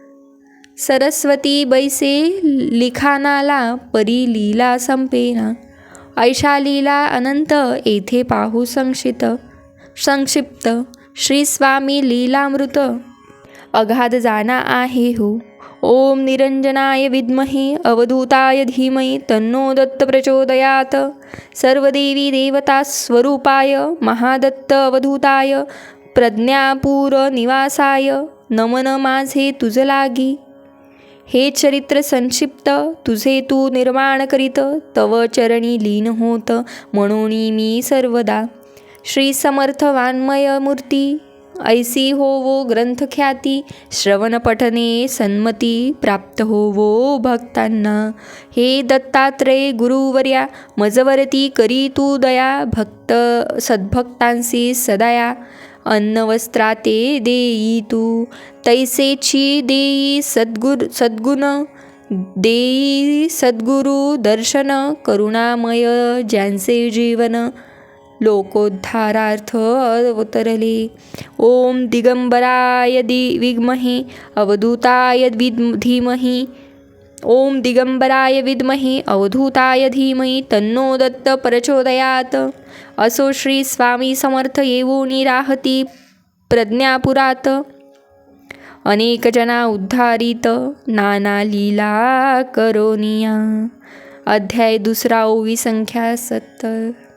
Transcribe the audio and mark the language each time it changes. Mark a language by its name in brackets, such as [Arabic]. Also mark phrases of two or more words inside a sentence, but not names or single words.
[Marathi] सरस्वती बैसे लिखाणाला, परी लीला संपेना, ऐशा लीला अनंत येथे पाहू संक्षिप्त, श्री स्वामी लीलामृत अगाध जाना आहे हो, [Sanskrit] ओम निरंजनाय विद्महे अवधूताय धीमहि तन्नो दत्त प्रचोदयात, सर्वदेवी देवता स्वरूपाय महादत्त अवधूताय प्रज्ञापूर निवासाय नमन [Marathi] माझे तुझ लागी, हे चरित्र संक्षिप्त तुझे तू निर्माण करीत, तव चरणी लीन होत म्हणून मी सर्वदा, श्री समर्थ वाङ्मय मूर्ती ऐसी होवो ग्रंथ ख्याती, श्रवण पठने सन्मती प्राप्त होवो भक्तांना, हे दत्तात्रय गुरुवर्या मजवरती करी तू दया, भक्त सद्भक्तांसी सदया, अन्न वस्त्राते देई तू, तैसेची देई सद्गुण, देई सद्गुरु दर्शन, करुणामय ज्यांचे जीवन लोकोद्धारार्थ अवतरले, [Sanskrit] ओम दिगंबराय विद्महे अवधूताय धीमहि, ओम दिगंबराय विद्महे अवधूताय धीमहि तन्नो दत्त प्रचोदयात, [Marathi] असो श्री स्वामी समर्थ येऊनी राहती प्रज्ञापुरात, अनेक जना उद्धारित नाना लीला करोनिया. अध्याय 2 ओवी संख्या 70.